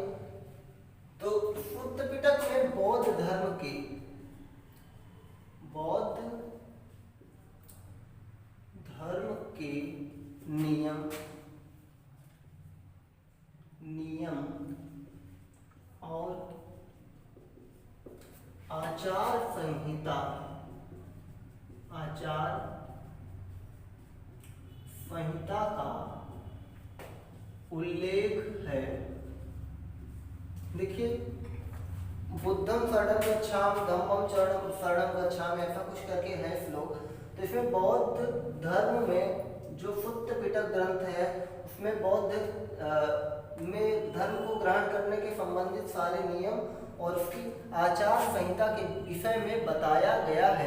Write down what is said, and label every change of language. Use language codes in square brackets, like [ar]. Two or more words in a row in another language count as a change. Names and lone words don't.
[hi] तो सुत्त पिटक में बौद्ध धर्म के नियम और आचार संहिता का उल्लेख है। देखिए, [pi] बुद्धम शरणं गच्छामि, धम्मम शरणं गच्छामि, [hi] ऐसा कुछ करके है श्लोक। तो इसमें बौद्ध धर्म में जो सुत्त पिटक ग्रंथ है उसमें बौद्ध में धर्म को ग्रहण करने के संबंधित सारे नियम और उसकी आचार संहिता के विषय में बताया गया है।